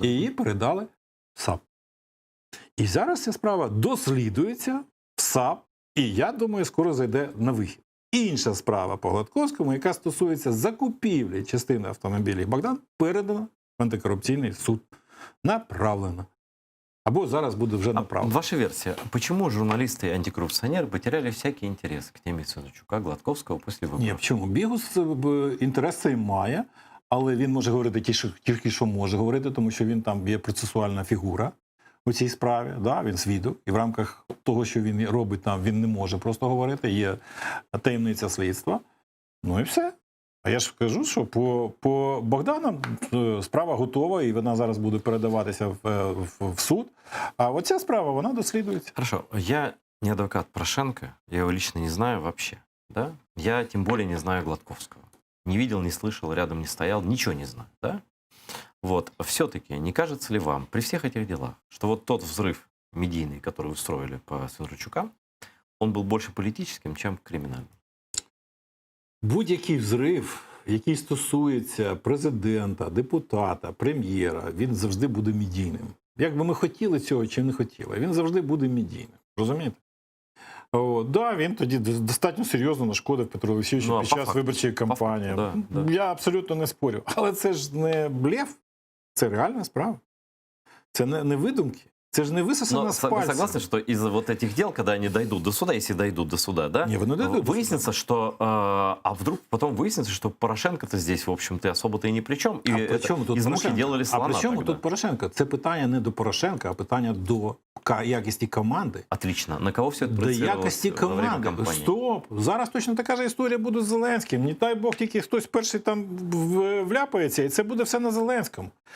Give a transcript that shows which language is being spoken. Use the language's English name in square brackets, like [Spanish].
[Ukrainian] І її передали в САП. І зараз ця справа дослідується в САП, і я думаю, скоро зайде на вихід. Інша справа по Гладковському, яка стосується закупівлі частини автомобілів Богдан, передана в антикорупційний суд. Направлено. Або зараз буде вже направлено. [Russian] Ваша версия. Почему журналисты и антикоррупционеры потеряли всякий интерес к теме Свинарчука, Гладковского после выборов? [Ukrainian] Ні, чому? Бігус інтерес цей має, але він може говорити тільки, що може говорити, тому що він там є процесуальна фігура у цій справі. Да? Він свідок. І в рамках того, що він робить там, він не може просто говорити. Є таємниця слідства. Ну і все. А я ж кажу, що по Богдану справа готова, і вона зараз буде передаватися в суд. А оця справа, вона дослідується. [Russian] Хорошо. Я не адвокат Порошенко, я его лично не знаю вообще. да? Я тем более не знаю Гладковского. Не видел, не слышал, рядом не стоял, ничего не знаю, да? Вот, все-таки не кажется ли вам при всех этих делах, что вот тот взрыв медийный, который устроили по Свинарчукам, он был больше политическим, чем криминальным? [Ukrainian] Будь-який взрив, який стосується президента, депутата, прем'єра, він завжди буде медійним. Як би ми хотіли цього чи не хотіли, він завжди буде медійним. Розумієте? Да, він тоді достатньо серйозно нашкодив Петру Олексійовичу під час виборчої кампанії. Да. Я абсолютно не спорю. Але це ж не блеф, це реальна справа. Це не видумки. Це ж не висосано з пальця. [Russian] Вы согласны, что из-за вот этих дел, когда они дойдут до суда, если дойдут до суда, да, выяснится, что... А вдруг потом выяснится, что Порошенко-то здесь, в общем-то, особо-то и ни при чем. И из мухи делали слона. [Ukrainian] А при чому тут Порошенко? Це питання не до Порошенка, а питання до якості команди. [Russian] Отлично. На кого все это [Ukrainian] до якості команди. Стоп! Зараз точно така ж історія буде з Зеленським. Не дай Бог, тільки хтось перший там вляпається, і це буде все на Зеленському.